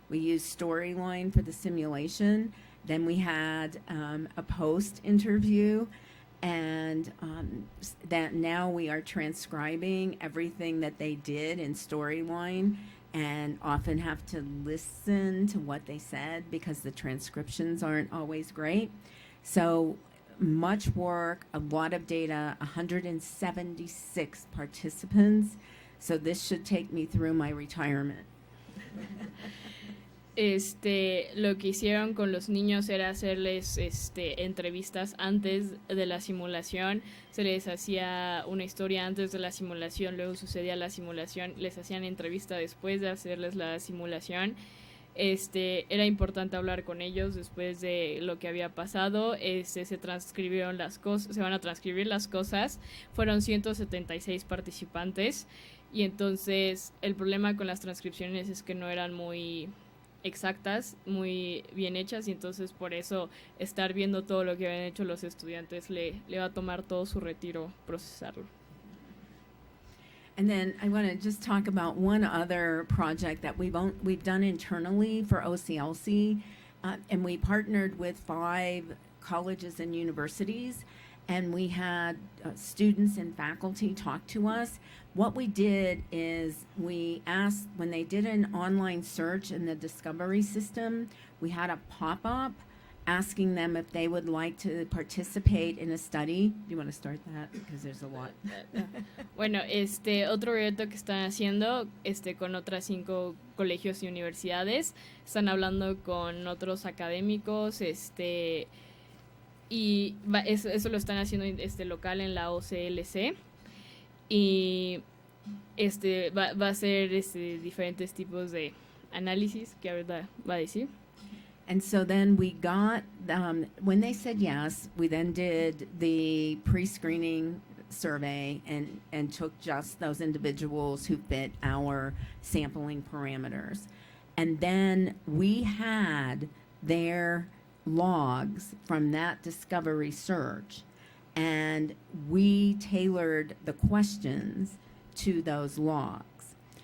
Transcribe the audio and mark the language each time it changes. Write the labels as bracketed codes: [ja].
[en] We used Storyline for the simulation. Then we had a post-interview, and that now we are transcribing everything that they did in Storyline, and often have to listen to what they said because the transcriptions aren't always great. So much work, a lot of data, 176 participants. So this should take me through my retirement. [es] Lo que hicieron con los niños era hacerles entrevistas antes de la simulación, se les hacía una historia antes de la simulación, luego sucedía la simulación, les hacían entrevista después de hacerles la simulación. Era importante hablar con ellos después de lo que había pasado. Se transcribieron las cosas, se van a transcribir las cosas. Fueron 176 participantes y entonces el problema con las transcripciones es que no eran muy exactas, muy bien hechas, y entonces por eso estar viendo todo lo que habían hecho los estudiantes le va a tomar todo su retiro procesarlo. [en] And then I want to just talk about one other project that we've done internally for OCLC, and we partnered with 5 colleges and universities, and we had students and faculty talk to us. What we did is we asked, when they did an online search in the discovery system, we had a pop-up asking them if they would like to participate in a study. Do you want to start that? Because there's a lot. [es] Bueno, otro reto que están haciendo con otras 5 colegios y universidades, están hablando con otros académicos, y eso lo están haciendo local en la OCLC, y va a ser diferentes tipos de análisis que ahorita va a decir. [en] And so then we got, when they said yes, we then did the pre-screening survey and took just those individuals who fit our sampling parameters. And then we had their logs from that discovery search, and we tailored the questions to those logs.